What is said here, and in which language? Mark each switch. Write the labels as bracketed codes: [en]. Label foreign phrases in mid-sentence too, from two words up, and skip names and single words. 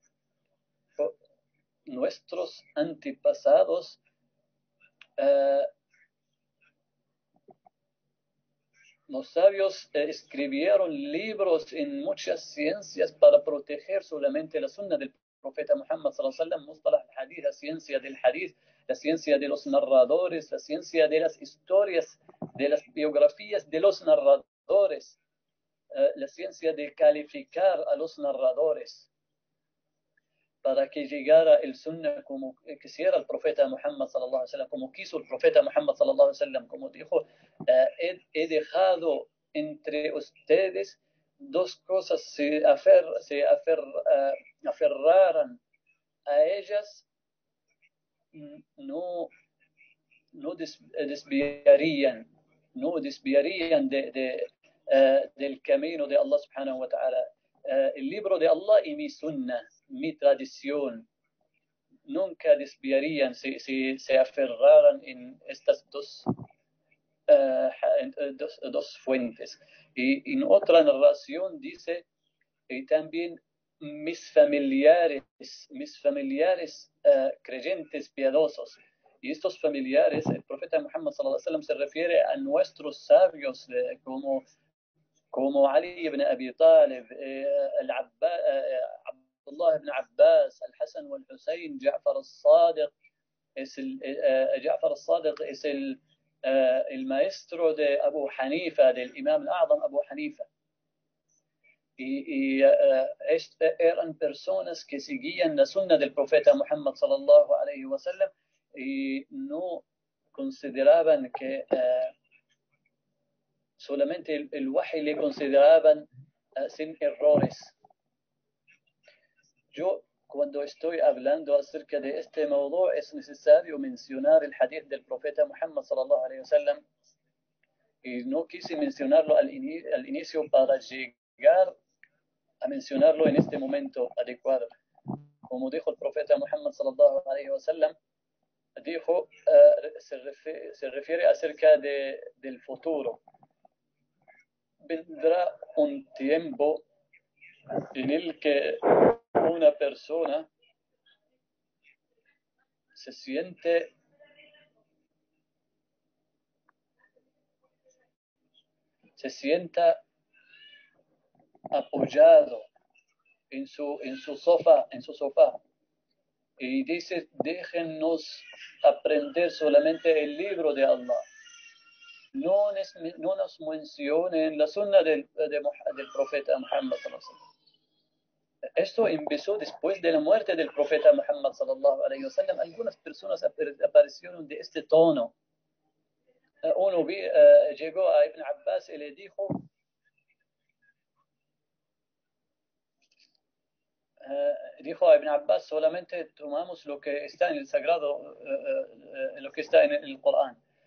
[es] Nuestros antepasados los sabios escribieron libros en muchas ciencias para proteger solamente la sunna del profeta Muhammad [ar] صلى الله عليه وسلم, مصطلح الحديث, [es] la ciencia del hadith, la ciencia de los narradores, la ciencia de las historias, de las biografías de los narradores, la ciencia de calificar a los narradores, para que llegara el sunnah como quisiera el profeta Muhammad [ar] صلى الله عليه وسلم, [es] como quiso el profeta Muhammad [ar] صلى الله عليه وسلم, [es] como dijo, he dejado entre ustedes dos cosas, se aferraran a ellas, no desviarían del camino de Allah [ar] سبحانه وتعالى. [es] El libro de Allah y mi sunnah, mi tradición, nunca desviarían si se aferraran en estas dos fuentes. Y en otra narración dice, y también mis familiares creyentes piadosos. Y estos familiares, el profeta Muhammad [ar] صلى الله عليه وسلم [es] se refiere a nuestros sabios, como Ali ibn Abi Talib, Abdullah ibn Abbas, Al-Hasan wal-Husayn, Ja'far al-Sadiq. Ja'far al-Sadiq es el maestro de Abu Hanifa, del Imam al-A'zam Abu Hanifa. Y eran personas que seguían la sunna del profeta Muhammad [ar] صلى الله عليه وسلم [es] y no consideraban que solamente el wahy le consideraban sin errores. Yo, cuando estoy hablando acerca de este mawdu', es necesario mencionar el hadith del profeta Muhammad [ar] صلى الله عليه وسلم, [es] y no quise mencionarlo al inicio para llegar a mencionarlo en este momento adecuado. Como dijo el profeta Muhammad [ar] صلى الله عليه وسلم, [es] dijo, se refiere acerca del futuro. Vendrá un tiempo en el que una persona se sienta apoyado en su sofá, y dice, déjennos aprender solamente el libro de Allah. No nos mencionen la sunna del profeta Muhammad [ar] صلى الله عليه وسلم. [es] Esto empezó después de la muerte del profeta Muhammad [ar] صلى الله عليه وسلم. [es] Algunas personas aparecieron de este tono. Uno llegó a Ibn Abbas y le dijo, a Ibn Abbas, solamente tomamos lo que está en el sagrado, lo que está en el Corán.